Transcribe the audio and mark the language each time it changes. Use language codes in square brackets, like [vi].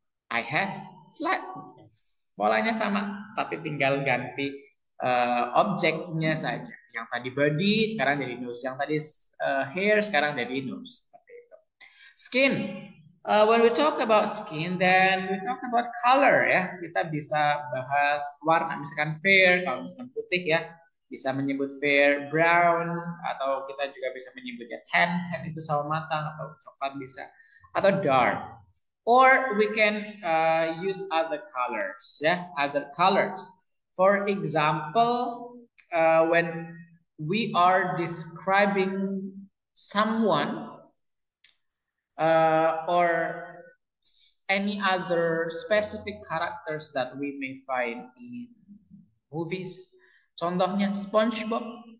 [en] I have flat nose. [id] Polanya sama, tapi tinggal ganti objeknya saja. Yang tadi body sekarang jadi nose, yang tadi hair sekarang jadi nose. Seperti itu. Skin. [en] When we talk about skin, then we talk about color ya. [id] Kita bisa bahas warna, misalkan fair, kalau misalkan putih ya, bisa menyebut fair, brown, atau kita juga bisa menyebutnya tan. Tan itu sawo matang, atau coklat bisa, atau dark. [en] Or we can use other colors ya, other colors. For example, when we are describing someone or any other specific characters that we may find in movies, contohnya SpongeBob.